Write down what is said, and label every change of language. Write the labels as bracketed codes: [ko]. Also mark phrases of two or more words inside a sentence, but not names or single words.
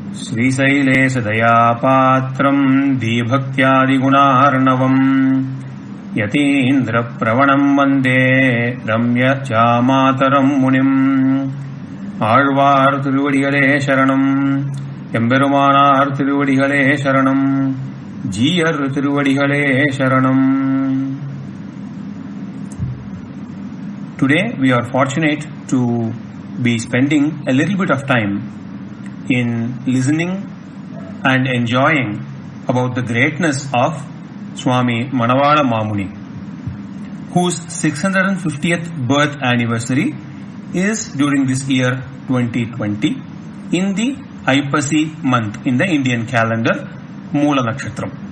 [sa] श्रीशैलेशदयापात्रम् दीभक्त्यादिगुणार्णवम् यतीन्द्रप्रवणम् वन्दे रम्यजामातरम् मुनिम् [ta] ஆழ்வார் திருவடிகளே சரணம், எம்பெருமானார் திருவடிகளே சரணம், ஜீயர் திருவடிகளே சரணம். [en] Today we are fortunate to be spending a little bit of time in listening and enjoying about the greatness of Swami Mamungal, whose 650th birth anniversary is during this year 2020 in the Aipasi month in the Indian calendar, Moola Nakshatram.